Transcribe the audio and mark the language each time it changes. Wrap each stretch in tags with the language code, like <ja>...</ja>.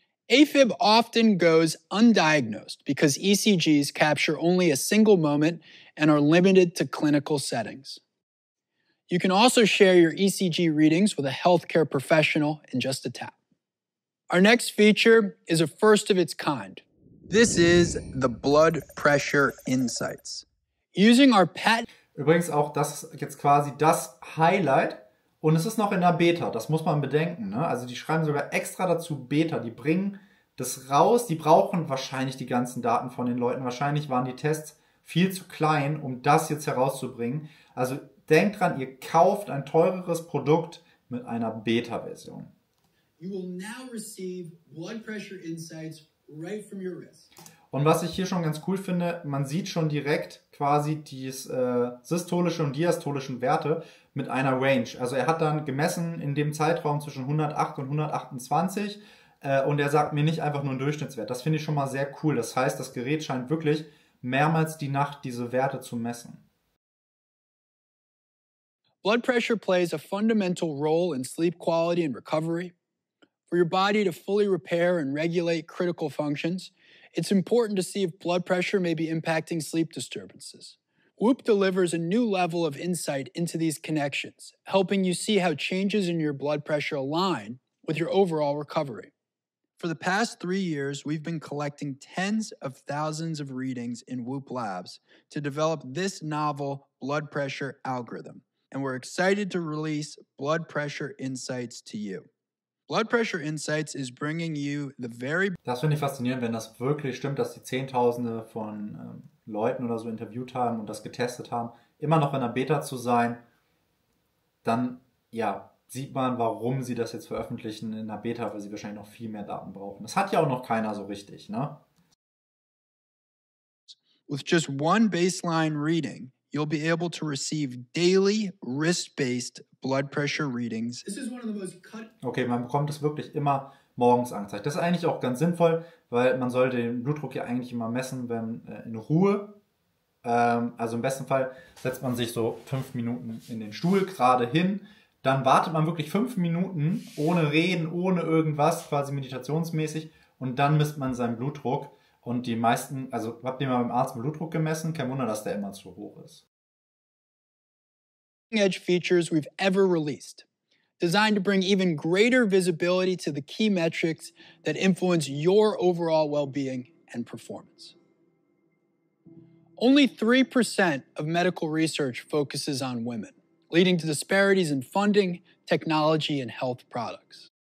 <en>AFib often goes undiagnosed because ECGs capture only a single moment and are limited to clinical settings. You can also share your ECG readings with a healthcare professional in just a tap. Our next feature is a first of its kind. This is the Blood Pressure Insights. Using our patent.</en> <de>Übrigens auch, das ist jetzt quasi das Highlight und es ist noch in der Beta, das muss man bedenken. Ne? Also die schreiben sogar extra dazu Beta, die bringen das raus, die brauchen wahrscheinlich die ganzen Daten von den Leuten, wahrscheinlich waren die Tests viel zu klein, um das jetzt herauszubringen. Also denkt dran, ihr kauft ein teureres Produkt mit einer Beta-Version.</de> <en>You will now receive blood pressure insights right from your wrist.</en> <de>Und was ich hier schon ganz cool finde, man sieht schon direkt quasi die systolische und diastolischen Werte mit einer Range. Also er hat dann gemessen in dem Zeitraum zwischen 108 und 128 und er sagt mir nicht einfach nur einen Durchschnittswert. Das finde ich schon mal sehr cool. Das heißt, das Gerät scheint wirklich mehrmals die Nacht diese Werte zu messen.</de> <en>Blood pressure plays a fundamental role in sleep quality and recovery. For your body to fully repair and regulate critical functions, it's important to see if blood pressure may be impacting sleep disturbances. Whoop delivers a new level of insight into these connections, helping you see how changes in your blood pressure align with your overall recovery. For the past 3 years, we've been collecting tens of thousands of readings in Whoop Labs to develop this novel blood pressure algorithm, and we're excited to release Blood Pressure Insights to you. Blood Pressure Insights is bringing you the very...</en> <de>Das finde ich faszinierend, wenn das wirklich stimmt, dass die Zehntausende von Leuten oder so interviewt haben und das getestet haben, immer noch in der Beta zu sein, dann ja, sieht man, warum sie das jetzt veröffentlichen in der Beta, weil sie wahrscheinlich noch viel mehr Daten brauchen. Das hat ja auch noch keiner so richtig, ne?</de> <en>With just one baseline reading, you'll be able to receive daily wrist-based blood pressure readings. This is one of the most</en> <de>Okay, man bekommt es wirklich immer morgens angezeigt. Das ist eigentlich auch ganz sinnvoll, weil man sollte den Blutdruck ja eigentlich immer messen, wenn in Ruhe. Also im besten Fall setzt man sich so 5 Minuten in den Stuhl gerade hin. Dann wartet man wirklich 5 Minuten ohne Reden, ohne irgendwas, quasi meditationsmäßig. Und dann misst man seinen Blutdruck. Und die meisten, also habt ihr mal beim Arzt den Blutdruck gemessen? Kein Wunder, dass der immer zu hoch ist.</de> <en>Edge features we've ever released, designed to bring even greater visibility to the key metrics that influence your overall well-being and performance. Only 3% of medical research focuses on women, leading to disparities in funding, technology, and health products.</en>